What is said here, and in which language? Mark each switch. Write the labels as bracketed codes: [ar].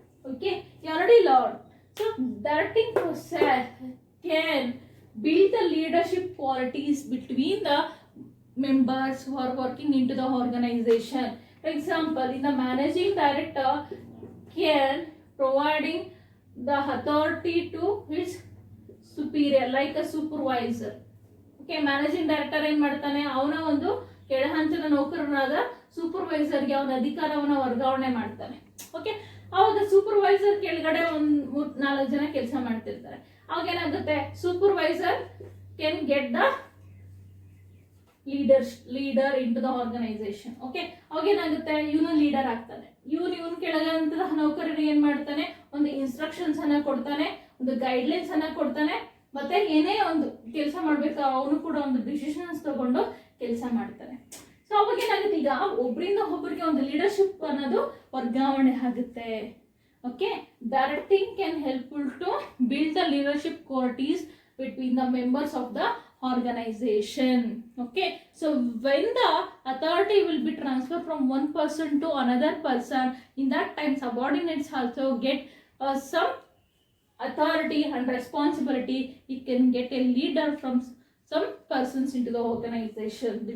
[en] Okay, you already learned. So directing process can build the leadership qualities between the members who are working into the organization. For example, in the managing director can providing the authority to his superior like a supervisor. [kn] Okay, managing director ಏನ್ ಮಾಡ್ತಾನೆ, ಅವನ ಒಂದು ಕೆಳಹಂತದ ನೌಕರನಾದ ಸೂಪರ್ವೈಸರ್ಗೆ ಅವನ ಅಧಿಕಾರವನ್ನ ವರ್ಗಾವಣೆ ಮಾಡ್ತಾನೆ. Okay, ಅವಾಗ ಸೂಪರ್ವೈಸರ್ ಕೆಳಗಡೆ ಒಂದ್ 4 ಜನ ಕೆಲಸ ಮಾಡ್ತಿರ್ತಾರೆ. ಅವಾಗ ಏನಾಗುತ್ತೆ, [en] Supervisor can get the leader in to the organization. [kn] Okay, ಅವಾಗ ಏನಾಗುತ್ತೆ, ಇವನು ಲೀಡರ್ ಆಗ್ತಾನೆ. ಇವನ್ ಕೆಳಗಂತದ ನೌಕರರಿಗೆ ಏನ್ ಮಾಡ್ತಾನೆ, ಒಂದು ಇನ್ಸ್ಟ್ರಕ್ಷನ್ಸ್ ಅನ್ನ ಕೊಡ್ತಾನೆ, ಒಂದು ಗೈಡ್ಲೈನ್ಸ್ ಅನ್ನ ಕೊಡ್ತಾನೆ, ಮತ್ತೆ ಏನೇ ಒಂದು ಕೆಲಸ ಮಾಡ್ಬೇಕು ಅವನು ಕೂಡ ಒಂದು ಡಿಸಿಷನ್ಸ್ ತಗೊಂಡು ಕೆಲಸ ಮಾಡ್ತಾನೆ. ಸೊ ಅವಾಗ ಏನಾಗುತ್ತೆ, ಈಗ ಒಬ್ಬರಿಂದ ಒಬ್ಬರಿಗೆ ಒಂದು ಲೀಡರ್ಶಿಪ್ ಅನ್ನೋದು ವರ್ಗಾವಣೆ ಆಗುತ್ತೆ. [en] Okay, directing can helpful to build the leadership qualities between the members of the organization. Okay, so when the authority will be transferred from one person to another person, in that time subordinates also get some authority and responsibility. It can get a leader from some persons into the organization.